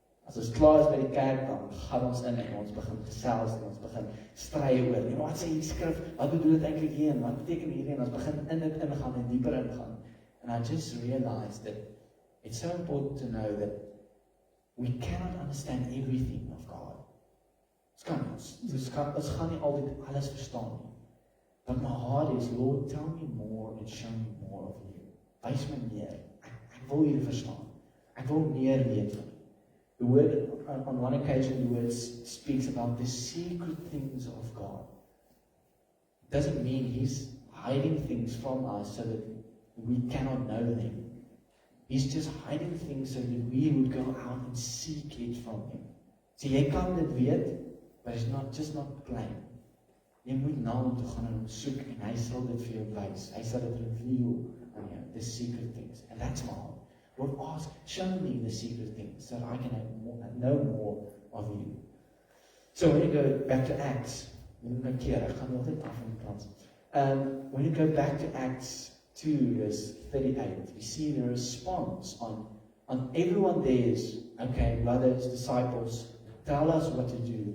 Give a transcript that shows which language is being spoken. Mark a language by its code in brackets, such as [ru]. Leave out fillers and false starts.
[af] As ons klaar is by die kerk, dan gaan ons in en ons begin gesels en ons begin stry oor, nee, wat sê die skrif, wat bedoel dit eintlik hier en wat beteken hierdie, en ons begin in dit ingaan en dieper ingaan. [en] And I just realized that it's so important to know that we cannot understand everything of God. [af] Ons gaan nie altyd alles verstaan nie. [en] But my heart is, Lord, tell me more and show me more of you. [af] Wys my meer. Ek wil hier verstaan. Ek wil meer weet van. [en] The word, on one occasion, the word speaks about the secret things of God. It doesn't mean He's hiding things from us so that we cannot know them. He's just hiding things so that we would go out and seek it from Him. [af] So jy kan dit weet, [en] but it's just not plain. [af] Jy moet na hom toe gaan en hom soek en hy sal dit vir jou wys. Hy sal dit reveal aan jou, [en] the secret things. And that's my heart. Lord, ask, show me the secret things so that I can know more of you. So when you go back to Acts, when you go back to Acts 2 verse 38, you see the response on everyone there is, okay, brothers, disciples, tell us what to do.